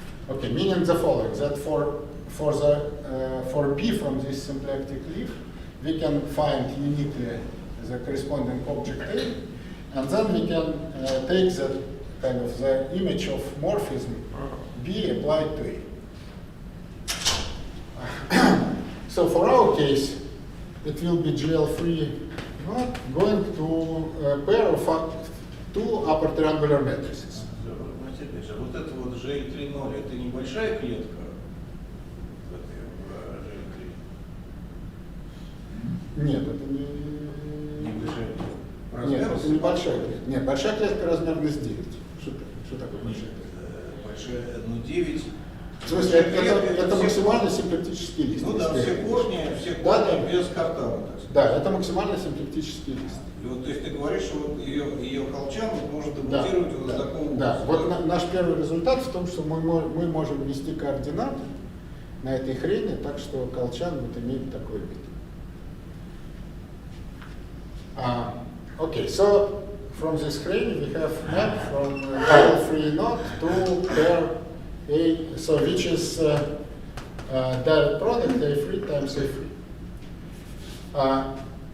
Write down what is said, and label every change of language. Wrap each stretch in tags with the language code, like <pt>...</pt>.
<en>Okay, meaning the following, that for B from this symplectic leaf, we can find uniquely the corresponding object A, and then we can take the kind of the image of morphism B applied to A. So for our case, it will be GL3 going to a pair of two upper triangular matrices.</en> <ru>Опять же, вот это вот GL3,0, это небольшая клетка в GL3? Нет, это не... Небольшая клетка. Нет, это небольшая клетка. Нет, большая клетка размерность 9. Что такое большая клетка? Большая, ну 9. В смысле, это максимально симплектический лист. Ну да, все корни без картана. Да, это максимально симплектический лист. И вот, то есть ты говоришь, что вот ее колчан может дебутировать вот в таком образе. Да, вот наш первый результат в том, что мы можем ввести координаты на этой хрени, так что колчан вот имеет такой вид.</ru> <en>Okay, so from this crane we have map from GL3 knot to pair A, so which is direct product A3 times A3.</en>